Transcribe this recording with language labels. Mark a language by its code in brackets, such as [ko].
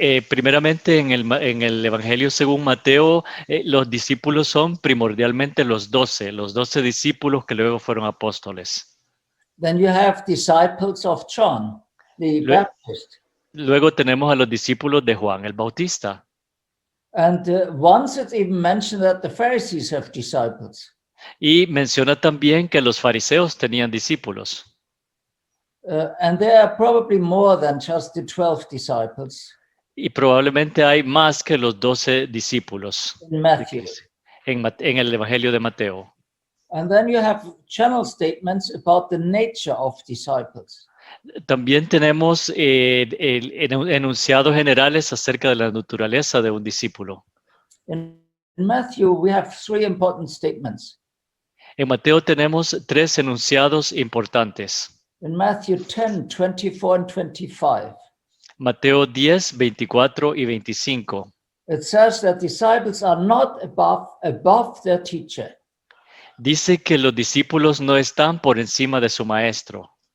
[es] Primeramente en el Evangelio según Mateo, los discípulos son primordialmente los 12 discípulos que luego fueron apóstoles. [en] Then you have disciples of John, the Baptist. [es] Luego tenemos a los discípulos de Juan el Bautista. [en] And once it's even mentioned that the Pharisees have disciples. [es] Y menciona también que los fariseos tenían discípulos. [en] And there are probably more than just the 12 disciples. [es] Y probablemente hay más que los 12 discípulos [en] In Matthew. [es] en el Evangelio de Mateo. [en] And then you have general statements about the nature of disciples. [es] También tenemos enunciados generales acerca de la naturaleza de un discípulo. [en] In Matthew, we have 3 important statements. [es] En Mateo tenemos 3 enunciados importantes. [en] In Matthew 10, 24 and 25, [es] Mateo 10, 24 y 25. [en] it says that disciples are not above their teacher. [es] Dice que los discípulos no están por encima de su maestro.